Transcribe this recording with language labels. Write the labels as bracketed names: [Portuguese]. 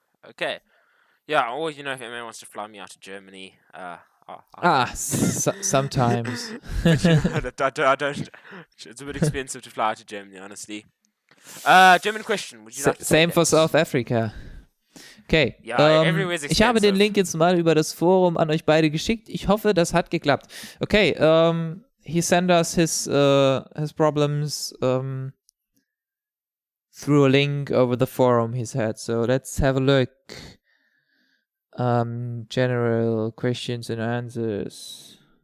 [English] Okay. Yeah, or if MA wants to fly me out to Germany, sometimes. But I don't. It's a bit expensive to fly to Germany, honestly. German question. Would you like to same for South Africa. Okay. [German] Ja, ich habe den Link jetzt mal über das Forum an euch beide geschickt. Ich hoffe, das hat geklappt. [English] Okay. He sent us his problems through a link over the forum, he said. So let's have a look. General questions and answers.